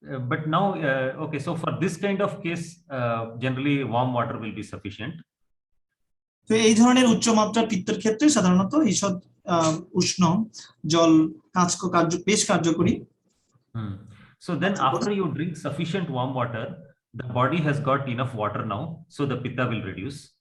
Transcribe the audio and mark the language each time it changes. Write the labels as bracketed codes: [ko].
[en] But now okay, so for this kind of case generally warm water will be sufficient. [bn] তো এই ধরনের উচ্চ মাত্রার পিত্তের ক্ষেত্রে সাধারণত ঈষৎ উষ্ণ জল বেশ কার্যকরী। [en] So then after you drink sufficient warm water, the body has got enough water now, so the pitta will reduce.